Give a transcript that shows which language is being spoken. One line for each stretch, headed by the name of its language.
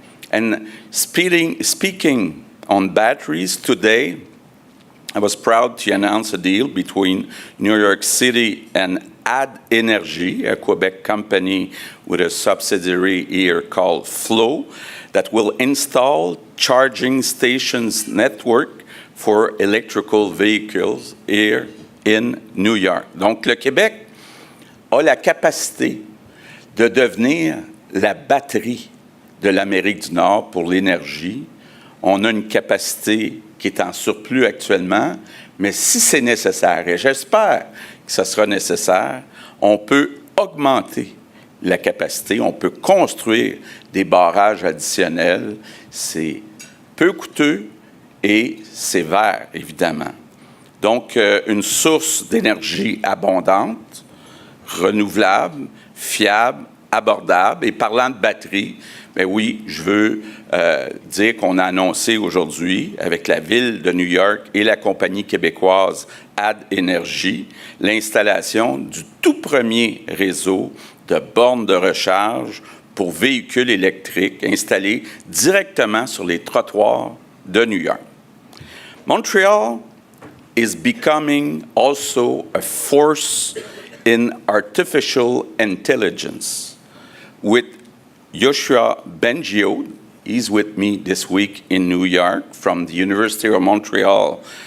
English: And speaking on batteries today, I was proud to announce a deal between New York City and Add Energy, a Quebec company with a subsidiary here called Flow, that will install charging stations network for electrical vehicles here in New York.
French: Donc, le Québec a la capacité de devenir la batterie de l'Amérique du Nord pour l'énergie. On a une capacité qui est en surplus actuellement, mais si c'est nécessaire, et j'espère que ce sera nécessaire, on peut augmenter la capacité, on peut construire des barrages additionnels. C'est peu coûteux et c'est vert, évidemment. Donc, une source d'énergie abondante, renouvelable, fiable, abordable. Et parlant de batterie, ben oui, je veux dire qu'on a annoncé aujourd'hui, avec la Ville de New York et la compagnie québécoise Add Energy, l'installation du tout premier réseau de bornes de recharge pour véhicules électriques installés directement sur les trottoirs de New York.
English: Montreal is becoming also a force in artificial intelligence. With Joshua Bengio, he's with me this week in New York from the University of Montreal.